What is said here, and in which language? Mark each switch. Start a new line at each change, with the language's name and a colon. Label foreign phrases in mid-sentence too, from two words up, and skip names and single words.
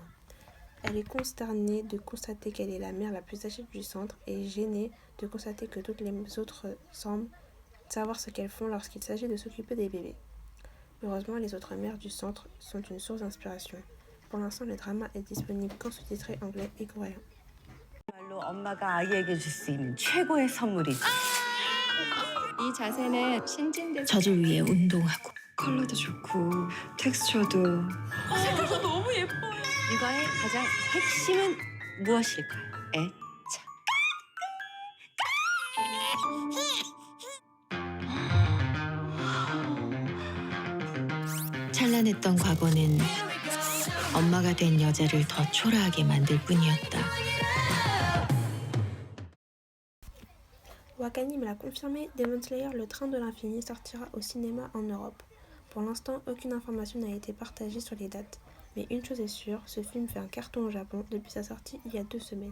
French: Elle est consternée de constater qu'elle est la mère la plus âgée du centre et gênée de constater que toutes les autres semblent savoir ce qu'elles font lorsqu'il s'agit de s'occuper des bébés. Heureusement, les autres mères du centre sont une source d'inspiration. Pour l'instant, le drama est disponible qu'en sous-titré anglais et coréen.
Korean: 엄마가 아이에게 줄 수 있는 최고의 선물이지. 이 자세는 신진대 저를 위해 운동하고 컬러도 좋고 텍스처도 색깔도 너무 예뻐요. 이거의 가장 핵심은 무엇일까요? 애착. 찬란했던 과거는 엄마가 된 여자를 더 초라하게 만들 뿐이었다.
French: Wakanim l'a confirmé, Demon Slayer Le Train de l'Infini sortira au cinéma en Europe. Pour l'instant, aucune information n'a été partagée sur les dates. Mais une chose est sûre, ce film fait un carton au Japon depuis sa sortie il y a 2 semaines.